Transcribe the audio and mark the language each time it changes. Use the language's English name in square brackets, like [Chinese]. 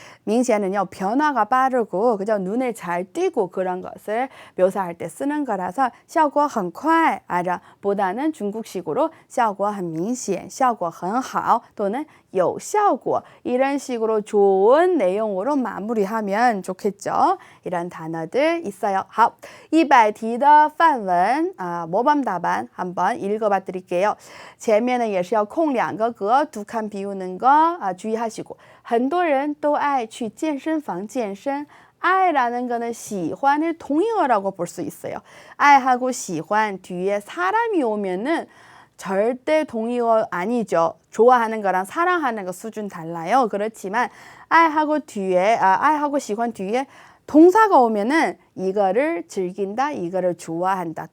[Korean] 明显은요 변화가 빠르고 그저 눈에 잘 띄고 그런 것을 묘사할 때 쓰는 거라서 [Chinese] 效果很快 [Korean] 보다는 중국식으로 [Chinese] 效果很明显, 效果很好 [Korean] 또는 [Chinese] 有效果 [Korean] 이런 식으로 좋은 내용으로 마무리하면 좋겠죠. 이런 단어들 있어요. [Chinese] 好, 100题的范文 模板答案 [Korean] 한번 읽어봐 드릴게요. [Chinese] 前面呢也是要空2个格 [Korean] 두 칸 비우는 거 주의하시고 [Chinese] 很多人都爱去健身房健身 [Korean] 爱라는 거는喜欢의 동의어라고 볼 수 있어요. 爱하고 喜欢 뒤에 사람이 오면은 절대 동의어 아니죠. 좋아하는 거랑 사랑하는 거 수준 달라요. 그렇지만愛하고 뒤에愛하고 喜欢 뒤에 동사가 오면은 이거를 즐긴다, 이거를 좋아한다.